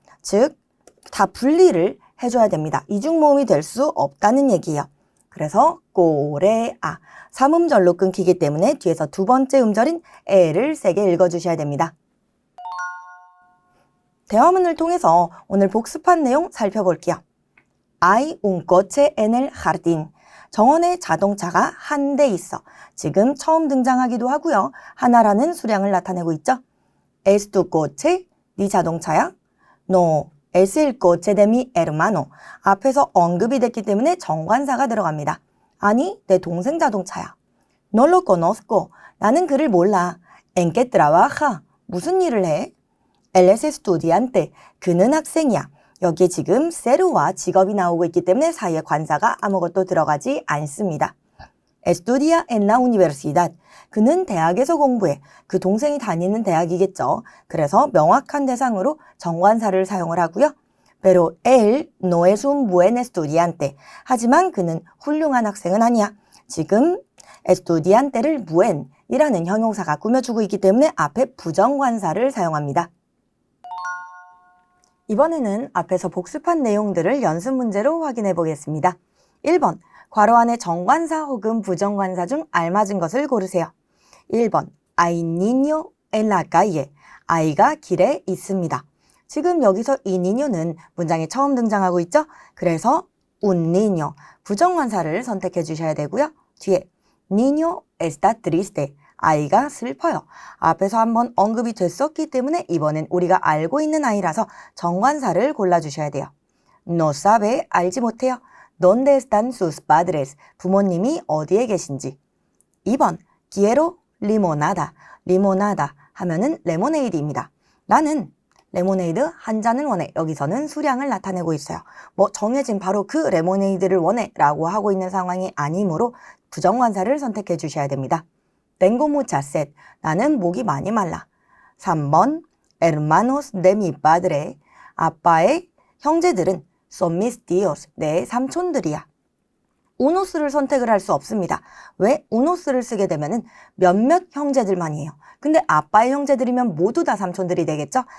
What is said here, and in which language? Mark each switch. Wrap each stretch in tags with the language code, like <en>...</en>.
<ko>즉, 다 분리를 해줘야 됩니다. 이중모음이 될 수 없다는 얘기예요. 그래서 꼬레아, 3음절로 끊기기 때문에 뒤에서 두 번째 음절인 에를 세게 읽어주셔야 됩니다. 대화문을 통해서 오늘 복습한 내용 살펴볼게요.</ko> <es>Hay un coche en el jardín.</es> <ko>정원에 자동차가 한 대 있어. 지금 처음 등장하기도 하고요. 하나라는 수량을 나타내고 있죠.</ko> <es>¿Es tu coche?</es> <ko>네 자동차야?</ko> <es>No, es el coche de mi hermano.</es> <ko>앞에서 언급이 됐기 때문에 정관사가 들어갑니다. 아니, 내 동생 자동차야.</ko> <es>No lo conozco.</es> <ko>나는 그를 몰라.</ko> <es>¿En qué trabaja?</es> <ko>무슨 일을 해?</ko> <es>Él es estudiante.</es> <ko>그는 학생이야. 여기에 지금 세르와 직업이 나오고 있기 때문에 사이에 관사가 아무것도 들어가지 않습니다.</ko> <es>Estudia en la universidad.</es> <ko>그는 대학에서 공부해. 그 동생이 다니는 대학이겠죠. 그래서 명확한 대상으로 정관사를 사용을 하고요.</ko> <es>Pero él no es un buen estudiante.</es> <ko>하지만 그는 훌륭한 학생은 아니야. 지금 estudiante를 buen이라는 형용사가 꾸며주고 있기 때문에 앞에 부정관사를 사용합니다. 이번에는 앞에서 복습한 내용들을 연습 문제로 확인해 보겠습니다. 1번, 괄호 안에 정관사 혹은 부정관사 중 알맞은 것을 고르세요.</ko> <es>1번, hay niño en la calle.</es> <ko>아이가 길에 있습니다. 지금 여기서 이 niño는 문장에 처음 등장하고 있죠? 그래서 un niño, 부정관사를 선택해 주셔야 되고요.</ko> <es>뒤에 niño está triste.</es> <ko>아이가 슬퍼요. 앞에서 한번 언급이 됐었기 때문에 이번엔 우리가 알고 있는 아이라서 정관사를 골라주셔야 돼요.</ko> <es>No sabe,</es> <ko>알지 못해요.</ko> <es>¿Dónde están sus padres?</es> <ko>부모님이 어디에 계신지.</ko> <es>2번, quiero limonada.</es> <ko>limonada 하면은 레모네이드입니다. 나는 레모네이드 한 잔을 원해. 여기서는 수량을 나타내고 있어요. 뭐 정해진 바로 그 레모네이드를 원해 라고 하고 있는 상황이 아니므로 부정관사를 선택해 주셔야 됩니다.</ko> <es>Tengo mucha sed.</es> <ko>나는 목이 많이 말라.</ko> <es>3번, hermanos de mi padre.</es> <ko>아빠의 형제들은</ko> <es>son mis tíos.</es> <ko>내 삼촌들이야. unos를 선택을 할 수 없습니다. 왜? unos를 쓰게 되면은 몇몇 형제들만이에요. 근데 아빠의 형제들이면 모두 다 삼촌들이 되겠죠?</ko>